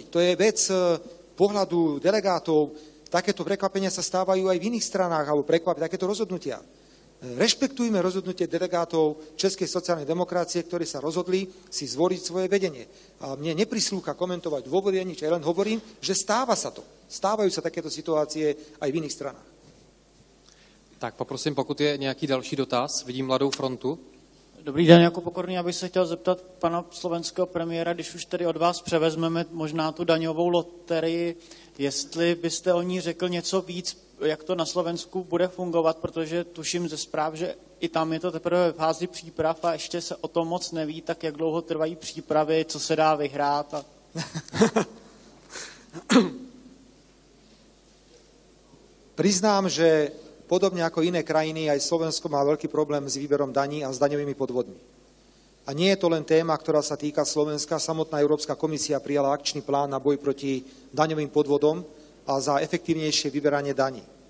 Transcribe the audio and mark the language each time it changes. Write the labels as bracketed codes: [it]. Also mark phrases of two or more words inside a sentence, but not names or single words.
[sk] To je vec pohľadu delegátov. Takéto prekvapenia sa stávajú aj v iných stranách, alebo takéto rozhodnutia. Rešpektujme rozhodnutie delegátov Českej sociálnej demokracie, ktorí sa rozhodli si zvoliť svoje vedenie. A mne neprislúcha komentovať dôvody, nič, ja len hovorím, že stáva sa to. Stávajú sa takéto situácie aj v iných stranách. [cs] Tak poprosím, pokud je nějaký další dotaz, vidím Mladou frontu. Dobrý den, jako Pokorný, já bych se chtěl zeptat pana slovenského premiéra, když už tedy od vás převezmeme možná tu daňovou loterii, jestli byste o ní řekl něco víc, jak to na Slovensku bude fungovat, protože tuším ze zpráv, že i tam je to teprve ve fázi příprav a ještě se o tom moc neví, tak jak dlouho trvají přípravy, co se dá vyhrát. A... [sk] Priznám, že podobne ako iné krajiny, aj Slovensko má veľký problém s výberom daní a s daňovými podvodmi. A nie je to len téma, ktorá sa týka Slovenska. Samotná Európska komisia prijala akčný plán na boj proti daňovým podvodom a za efektívnejšie vyberanie daní.